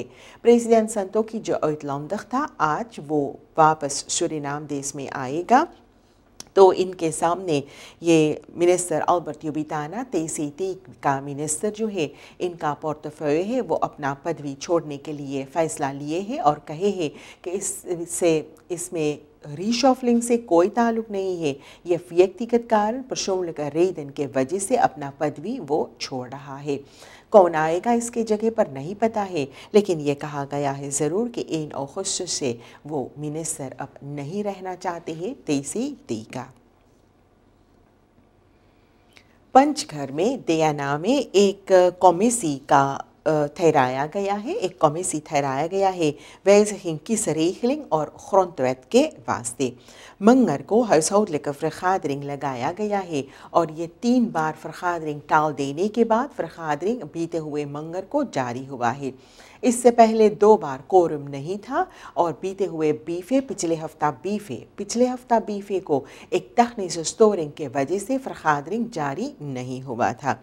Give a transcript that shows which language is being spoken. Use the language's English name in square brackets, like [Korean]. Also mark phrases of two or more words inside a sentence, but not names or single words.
[Caribbean Hindustani] प्रेसिडेंट संतोखी जो uitlandig था, आज वो वापस सूरीनाम देश में आएगा, तो इनके सामने ये मिनिस्टर अल्बर्ट युबिताना TCT का मिनिस्टर जो है इनका पोर्टफोलियो है वो अपना पदवी छोड़ने के लिए फ़ैसला लिए हैं और कहे हैं कि इसमें रीशफलिंग से कोई ताल्लुक नहीं है, ये व्यक्तिगत कारण [Dutch] persoonlijke reden [Caribbean Hindustani] के वजह से अपना पदवी वो छोड़ रहा है। कौन आएगा इसके जगह पर नहीं पता है, लेकिन ये कहा गया है ज़रूर कि 1 अगस्त से वो मिनिस्टर अब नहीं रहना चाहते हैं TCT का। पंचघर में दयाना में एक कॉमेसी का ठहराया गया है, एक कॉमेसी ठहराया गया है [Dutch] wijziging kiesregeling [Caribbean Hindustani] और grondwet के वास्ते। मंगर को [Dutch] huishoudelijke vergadering [Caribbean Hindustani] लगाया गया है और ये 3 बार vergadering टाल देने के बाद vergadering बीते हुए मंगर को जारी हुआ है। इससे पहले 2 बार कोरम नहीं था और बीते हुए पिछले हफ्ता बीफे को एक तकनीकी स्टोरिंग के वजह से vergadering जारी नहीं हुआ था।